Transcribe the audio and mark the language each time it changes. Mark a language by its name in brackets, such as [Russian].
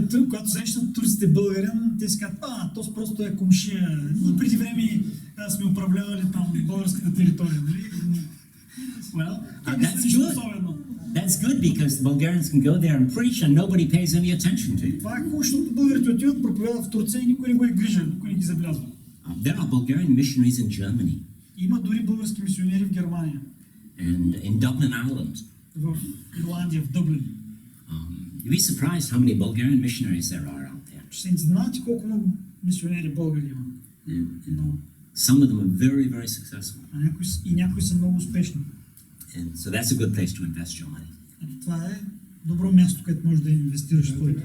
[Bulgarian] когато срещнат турците българин, те си казват, то просто е комшия. Преди време сме управлявали там българската територия, нали? [English] Well, that's good. That's good because Bulgarians can go there and preach and nobody pays any attention to you. [Bulgarian] Това е хубаво, защото българите отиват, проповядват в Турция и никой не го е грижа, никой не ги забелязва. [English] There are Bulgarian missionaries in Germany. [Bulgarian] Има дори български мисионери в Германия. [English] And in Dublin, Ireland. [Bulgarian] В Ирландия, в Дъблин. [English] You'd be surprised how many Bulgarian missionaries there are out there. [Bulgarian] Ще се изненадате колко много мисионери българи има. [English] Some of them are very, very successful. [Bulgarian] И някои са много успешни. [English] And so that's a good place to invest your money. [Bulgarian] Това е добро място, където можеш да инвестираш своите.